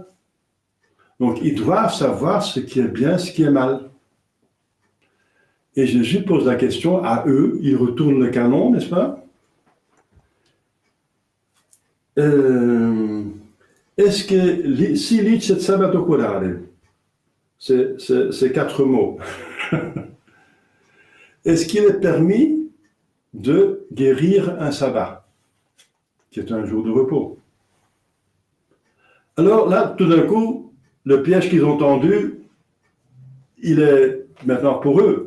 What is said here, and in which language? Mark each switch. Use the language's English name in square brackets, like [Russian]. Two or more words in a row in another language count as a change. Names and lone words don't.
[French] Donc, ils doivent savoir ce qui est bien, ce qui est mal. Et Jésus pose la question à eux, ils retournent le canon, n'est-ce pas? Est-ce que [Latin] si licet sabato curare, [French] c'est 4 mots. Est-ce qu'il est permis de guérir un sabbat, qui est un jour de repos? Alors là, tout d'un coup, le piège qu'ils ont tendu, il est maintenant pour eux.